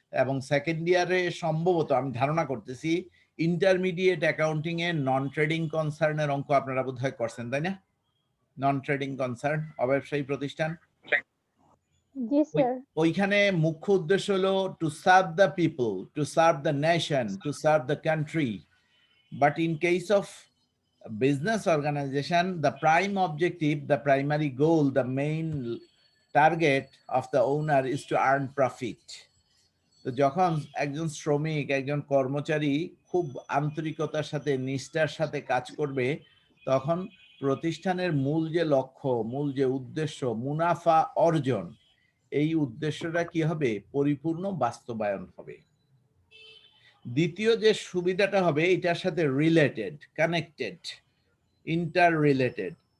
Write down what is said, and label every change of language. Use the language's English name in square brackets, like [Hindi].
[Bangla] এবং সেকেন্ড ইয়ারে সম্ভবত আমি ধারণা করতেছি ইন্টারমিডিয়েট অ্যাকাউন্টিং এ নন ট্রেডিং কনসার্নের অঙ্ক আপনারা বোধহয় করছেন, তাই না? নন ট্রেডিং কনসার্ন, অব্যবসায়ী প্রতিষ্ঠান। জি স্যার। ওইখানে মুখ্য উদ্দেশ্য হলো [English] To serve the people, to serve the nation, to serve the country. But in case of business organization, the prime objective, the primary goal, the main target of the owner is to earn profit. [Bangla] তো যখন একজন শ্রমিক, একজন কর্মচারী খুব আন্তরিকতার সাথে, নিষ্ঠার সাথে কাজ করবে, তখন প্রতিষ্ঠানের মূল যে লক্ষ্য, মূল যে উদ্দেশ্য, মুনাফা অর্জন, এই উদ্দেশ্যটা কি হবে? পরিপূর্ণ বাস্তবায়ন হবে। দ্বিতীয় যে সুবিধাটা হবে এটার সাথে রিলেটেড, কানেক্টেড, ইন্টার রিলেটেড।